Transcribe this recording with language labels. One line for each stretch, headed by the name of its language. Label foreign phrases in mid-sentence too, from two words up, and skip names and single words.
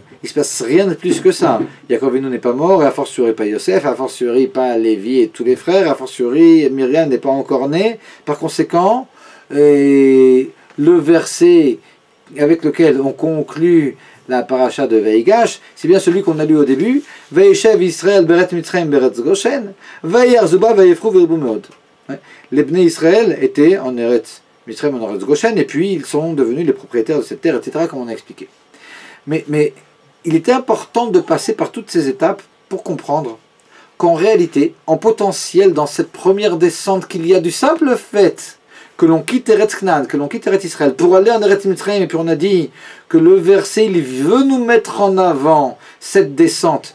French: Il ne se passe rien de plus que ça. Yaakov Avinu n'est pas mort, et a fortiori pas Yosef, a fortiori pas Lévi et tous les frères, a fortiori Myriam n'est pas encore née. Par conséquent, et le verset avec lequel on conclut la paracha de Vayigash, c'est bien celui qu'on a lu au début.
Hebrew: וישב ישראל בארץ מצרים בארץ גושן, ויאחזו בה ויפרו וירבו מאד.
French: Les Bnei Israël étaient en Eretz Mitzrayim, en Eretz Goshen, et puis ils sont devenus les propriétaires de cette terre, etc., comme on a expliqué. Mais il était important de passer par toutes ces étapes pour comprendre qu'en réalité, en potentiel, dans cette première descente, qu'il y a du simple fait que l'on quitte Eretz Knan, que l'on quitte Eretz Israël, pour aller en Eretz Mitzrayim, et puis on a dit que le verset, il veut nous mettre en avant cette descente.